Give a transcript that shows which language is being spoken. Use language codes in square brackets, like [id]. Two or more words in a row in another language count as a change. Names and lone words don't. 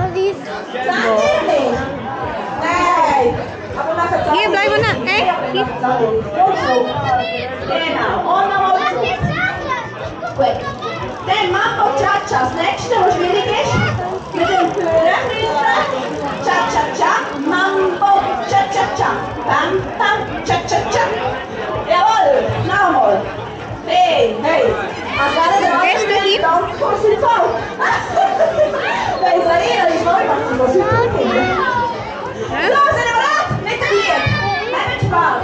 [de] Nein. Aber nachher Hier, bleib mal. Hier. Genau. Und nochmal zurück. Gut. Dann Mambo Cha-Cha. Das nächste, was schwierig ist, mit dem Führen. Cha-Cha-Cha. Mambo Cha-Cha-Cha. Bam, bam, Cha-Cha-Cha. Jawohl. Nochmal. Hey. Gehst du hin? [it] Dai, Sarina, di voi faccio così. No, se ne va! Mette via! [de] Nein, Spaß!